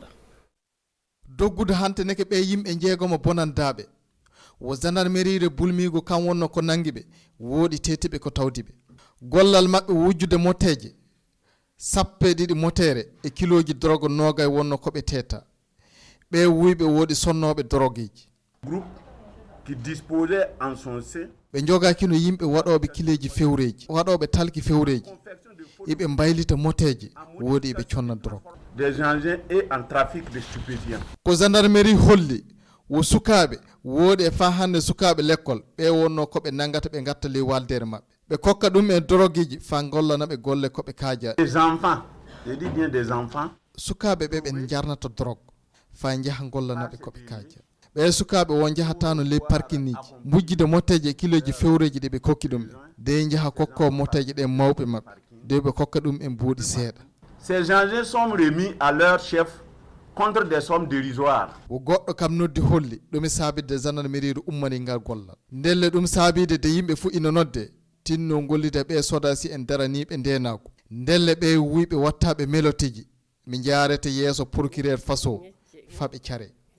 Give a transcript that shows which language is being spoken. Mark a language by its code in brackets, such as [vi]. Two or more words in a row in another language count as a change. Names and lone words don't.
[ff] doggude hante neke ɓe yimɓe jeegomo bonandaɓe wo gendarmerie bulmigo kam wonno ko nangiɓe woodi tetiɓe ko tawdiɓe gollal mabɓe wujjude moteje sappe ɗiɗi motere e kiloji drogue noga e wonno koɓe teta ɓe wuyɓe woodi sonnoɓe drogueji [fr] groupe qui disposait en son sein [ff] ɓe jogakino yimɓe waɗoɓe kileji fewreji waɗoɓe talki fewreji iɓe mbaylita moteje woodi iɓe conna drogue. [fr] Des engins et en trafic de stupéfiants. [ff] Ko gendarmerie holli wo sukaɓe woodi e fa hande sukaɓe l'école ɓe wonno koɓe nangata ɓe gatta ley waldere mabɓe ɓe kokka ɗum e drogueji fa gollanaɓe golle koɓe kaaja. [fr] Des enfants, je dis bien des enfants. [ff] Sukaɓe ɓe ɓe jarnata drogue fa jaaha gollanaɓe koɓe kaaja. ɓe sukaɓe won jahatano ley parking ji mujjide moteje kiloji fewreji ɗe ɓe kokki ɗum de jaaha kokko moteje ɗe mawɓe mabɓe de ɓe kokka ɗum en buuɗi seeɗa. [fr] Ces engins sont remis à leur chef contre des sommes dérisoires. [ff] Wo goɗɗo kam noddi holli ɗum saabide gendarmerie ummani ngal gollal ndelle ɗum saabide de yimɓe fu ina nodde tinno gollida ɓe sodasi en daraniɓe ndenako ndelle ɓe wiɓe wattaɓe melotiji mi jarete yeeso procureur faso faɓe care.